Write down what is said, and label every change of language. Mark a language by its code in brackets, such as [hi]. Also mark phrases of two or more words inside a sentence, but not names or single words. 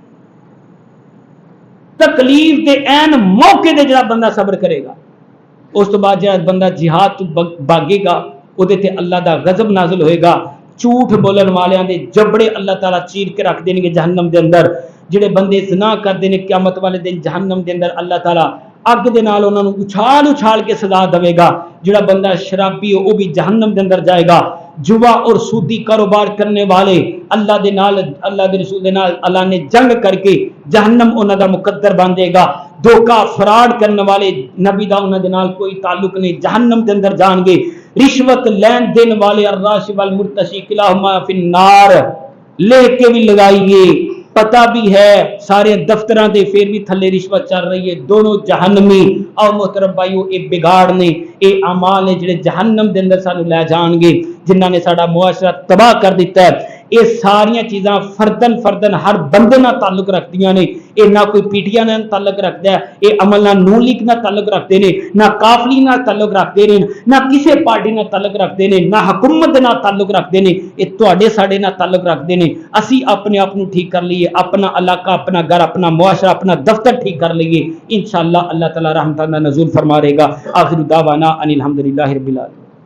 [pa] تکلیف دے این موقع دے جڑا بندہ صبر کرے گا اس تو بعد جڑا بندہ جہاد تو بھاگے گا او دے تے اللہ دا غضب نازل ہوئے گا جھوٹ بولن والیاں دے جبڑے اللہ تعالیٰ چیر کے رکھ دیں گے جہنم دے اندر جڑے بندے زنا کر دے نے قیامت والے دن جہنم دے اندر اللہ تعالیٰ اگ دے نال انہاں نوں اچھال کے سزا دے گا جڑا بندہ شرابی ہو وہ بھی جہنم دے اندر جائے گا جوا اور سودی کاروبار کرنے والے اللہ دے نال اللہ دے رسول دے نال اللہ نے جنگ کر کے جہنم انہاں دا مقدر بن دے گا دھوکا فراڈ کرنے والے نبی دا انہاں دے نال کوئی تعلق نہیں جہنم دے اندر جان گے رشوت لین دین والے [ar] الراشی والمرتشی کلاہما فی النار [pa] لے کے بھی لگائیے پتہ بھی ہے سارے دفتراں دے پھر بھی تھلے رشوت چل رہی ہے دونوں جہنمی او محترم بھائیو اے بگاڑ نے اے اعمال نے جڑے جہنم دے اندر سانو لے جان گے جنہاں نے ساڈا معاشرہ تباہ کر دیتا ہے یہ ساریاں چیزاں فردن ہر بندے نہ تعلق رکھدیاں نے یہ نہ کوئی پی ٹی آئی نہ تعلق رکھتا ہے یہ عمل نہ نون لیگ نہ تعلق رکھتے ہیں نہ کافلی نہ تعلق رکھتے ہیں نہ کسی پارٹی نہ تعلق رکھتے ہیں نہ حکومت نہ تعلق رکھتے ہیں یہ تواڈے ساڈے نہ تعلق رکھتے ہیں اسی اپنے آپ کو ٹھیک کر لیے اپنا علاقہ اپنا گھر اپنا معاشرہ اپنا دفتر ٹھیک کر لیے انشاءاللہ اللہ تعالی رحمتہ نزول فرما رہے گا [ar] آخر دعوانا ان الحمدللہ رب العالمین